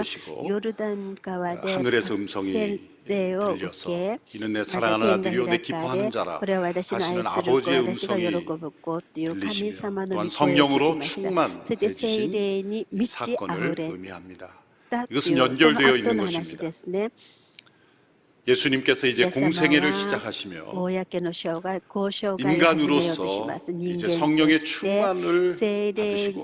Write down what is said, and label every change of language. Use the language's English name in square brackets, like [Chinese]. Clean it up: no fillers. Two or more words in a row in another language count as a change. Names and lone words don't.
[Korean] 때도 [Japanese] ヨルダン川で [Korean] 하늘에서 음성이 들려서 이는 내 사랑하는 아들이요 내 기뻐하는 자라 하시는 아버지의 음성이 들리시며 또한 성령으로 충만해지신 이 사건을 의미합니다. 이것은 연결되어 있는 것입니다. 예수님께서 이제 공생애를 시작하시며 인간으로서 이제 성령의 충만을 받으시고